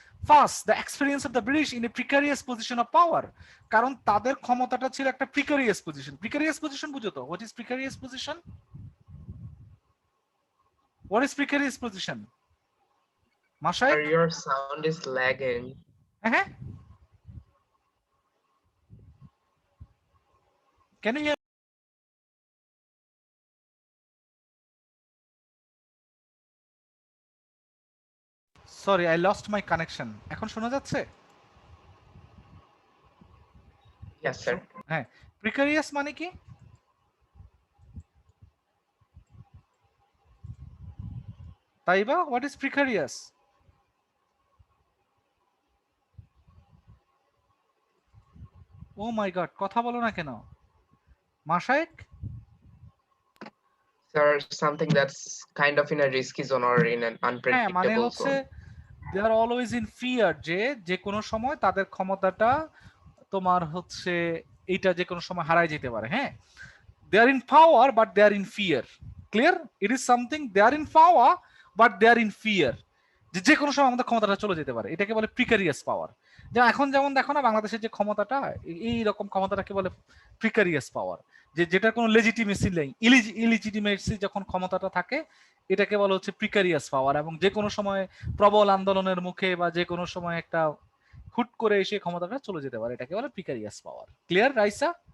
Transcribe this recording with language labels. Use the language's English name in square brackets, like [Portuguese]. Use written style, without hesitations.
[English] First, the experience of the British in a precarious position of power. [Bangla] কারণ তাদের ক্ষমতাটা ছিল একটা precarious position. Precarious position বুঝো তো? [English] What is precarious position? What is precarious position? Mashay? Your sound is lagging. Can you hear? Sorry, I lost my connection. [Bangla] এখন শোনা যাচ্ছে? [English] Yes, sir. [Bangla] হ্যাঁ, precarious মানে কি? [English] তাইবা, what is precarious? Oh my god, [Bangla] কথা বলো না কেন? মাশায়েক? [English] Sir, something that's kind of in a risky zone or in an [Bangla] হ্যাঁ, মানে [English] unpredictable [Bangla] হচ্ছে [English] zone. they are always in fear, [Bangla] যে কোনো সময় তাদের ক্ষমতাটা তোমার হচ্ছে এইটা যে কোনো সময় হারায় যেতে পারে। হ্যাঁ, [English] they are in power but they are in fear. Clear? It is something they are in power but they are in fear, [Bangla] যে কোনো সময় আমাদের ক্ষমতাটা চলে যেতে পারে, এটাকে বলে প্রিকারিয়াস পাওয়ার। যেমন এখন যেমন দেখো না বাংলাদেশের যে ক্ষমতাটা, এই রকম ক্ষমতাটাকে বলে প্রিকারিয়াস পাওয়ার, যেটার কোনো লেজিটিমেসি নেই, ইলিজিটিমেসি যখন ক্ষমতাটা থাকে এটাকে বলা হচ্ছে প্রিকারিয়াস পাওয়ার, এবং যে কোনো সময় প্রবল আন্দোলনের মুখে বা যে কোনো সময় একটা হুট করে এসে ক্ষমতাটা চলে যেতে পারে, এটাকে বলে প্রিকারিয়াস পাওয়ার। [English] clear [Bangla] রাইসা?